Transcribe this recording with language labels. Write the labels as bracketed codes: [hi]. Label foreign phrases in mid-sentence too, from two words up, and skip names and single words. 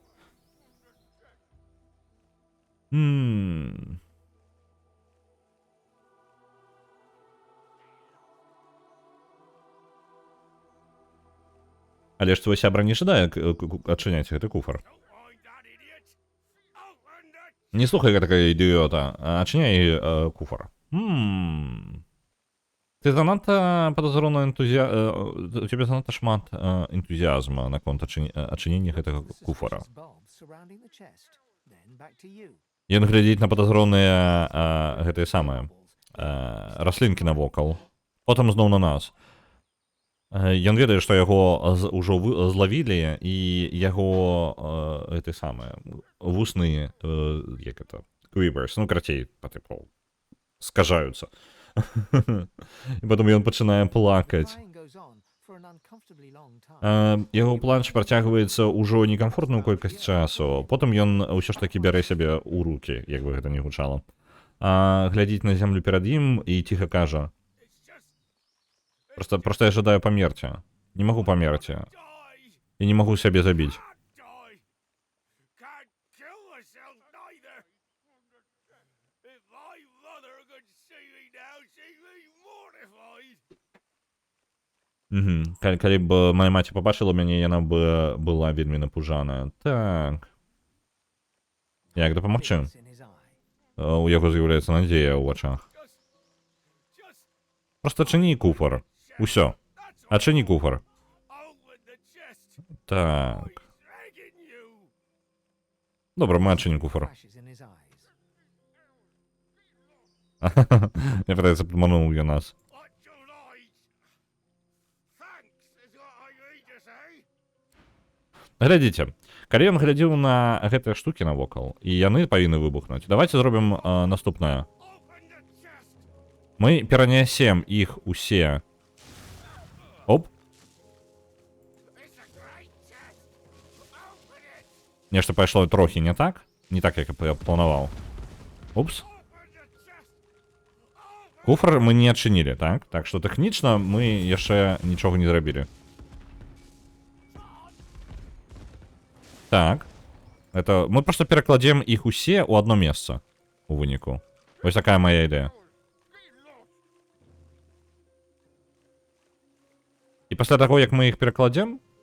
[be] Але ж твой сябра не жадае адчыняць гэты куфар. Не слухай гэтага ідыёта. Адчыняй куфар. Ты занадта падазрона у цябе занадта шмат энтузіазма наконт адчынення гэтага куфара. [en] Bulbs surrounding the chest. Then back to you. [be] Ён глядзіць на падазроныя гэтыя самыя раслінкі навокал. Потым зноў на нас. Ён ведае, што яго ўжо злавілі, і яго гэты самыя вусны, як это, quivers, ну, крацей, па тыпу, скажаюцца. І потым ён пачынае плакаць. [en] Crying goes on for an uncomfortably long time. [be] Яго плач працягваецца ўжо некамфортную колькасць часу. Потым ён ўсё ж такі бярэ сябе ў рукі, як бы гэта не гучала. Глядзіць на зямлю перад ім і ціха кажа: Просто я жадаю памерці. Не магу памерці. І не магу сябе забіць. [en] Can't kill myself neither. If my mother could see me now, she'd be mortified. [be] Калі б моя маці пабачыла мяне, яна б была вельмі напужаная. Так. Як дапамагчы? [en] Figures in his eye. [be] У яго з'яўляецца надзея ў вачах. [en] Just [be] Просто адчыні куфар. Усё. Адчыні куфар. [en] open the chest. [be] Так. [en] Begging you. [be] Добра, мы адчынім куфар. Flashes in his eyes. Мне падаецца, падмануў ён нас. [en] What you like? Thanks is what I need to say. [be] Глядзіце, калі ён глядзеў на гэтыя штукі навокал, і яны павінны выбухнуць, давайте зробім наступнае. [en] Open the chest. [be] Мы перанясем іх усе. Оп, [en] It's a great chest. Open it. [be] нешта пайшло трохі не так, як я планаваў. Упс. [en] Open the chest. Open. [be] Куфр мы не адчынілі, так? Так што тэхнічна мы яшчэ нічога не зрабілі. Так. Это мы просто перакладзем іх усе ў одно месца у выніку. Вось такая моя ідэя. І пасля таго, як мы іх перакладзем...